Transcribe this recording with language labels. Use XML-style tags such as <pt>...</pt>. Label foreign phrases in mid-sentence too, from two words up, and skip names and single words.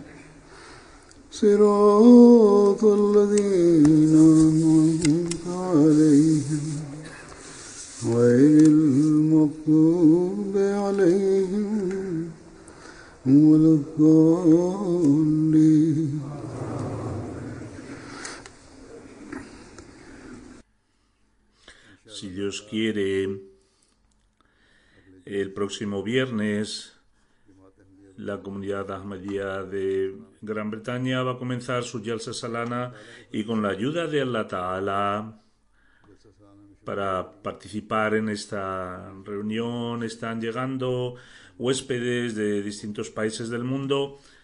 <ar>صراط الذين أنعمت عليهم غير المغضوب عليهم ولا الضالين.</ar> <es>Si Dios quiere, el próximo viernes la comunidad Ahmadiyya de Gran Bretaña va a comenzar su Jalsa Salana y con la ayuda de</es> <ar>الله تعالى</ar> <es>para participar en esta reunión están llegando huéspedes de distintos países del mundo.</es>